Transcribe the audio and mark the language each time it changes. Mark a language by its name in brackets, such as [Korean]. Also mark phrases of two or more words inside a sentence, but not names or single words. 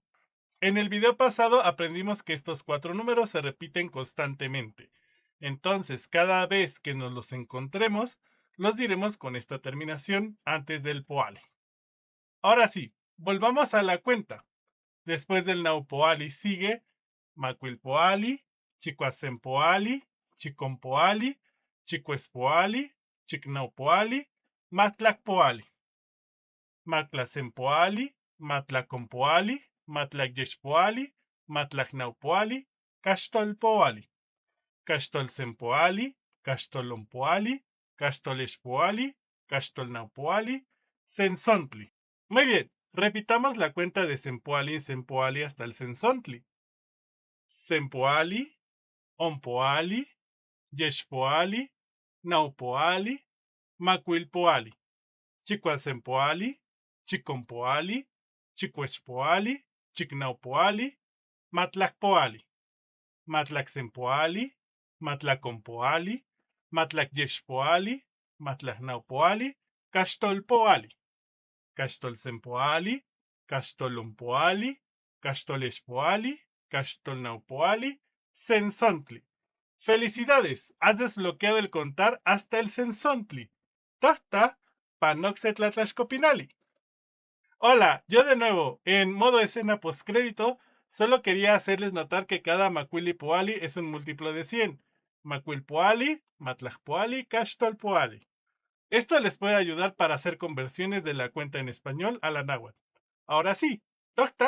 [Spanish] En el video pasado aprendimos que estos 4 números se repiten constantemente. Entonces, cada vez que nos los encontremos, los diremos con esta terminación antes del poali. Ahora sí, volvamos a la cuenta. Después del [Nahuatl languages] naupoali sigue macuilpoali, chicoasempoali, chicompoali, chicoespoali, chicnaupoali, matlacpoali, matlasempoali, matlacompoali, Matlac-yexpoali, Matlac-naupoali, Caxtolpoali, Caxtolsempoali, Caxtolompoali, Caxtolexpoali, Caxtolnaupoali, Sensontli. [Spanish] Muy bien, repitamos la cuenta de Sempoali en Sempoali hasta el Sensontli. [Nahuatl languages] Sempoali, Ompoali, Yexpoali, Naupoali, Macuilpoali, Chicoasempoali, Chicompoali, Chicoexpoali, Chicnaupoali, Matlacpoali, Matlacsempoali, Matlacompoali, Matlacyexpoali, Matlacnaupoali, Caxtolpoali, Caxtolsempoali, Caxtolompoali, Caxtolexpoali, Caxtolnaupoali, Sensontli. [Spanish] ¡Felicidades! Has desbloqueado el contar hasta el Sensontli. [Nahuatl languages] ¡Tohta! Panoxetlatlaxcopinali. [Spanish] Hola, yo de nuevo, en modo escena postcrédito, solo quería hacerles notar que cada Macuili-Poali es un múltiplo de 100. [Nahuatl languages] Macuilpoali, Matlacpoali, Caxtolpoali. [Spanish] Esto les puede ayudar para hacer conversiones de la cuenta en español a la náhuatl.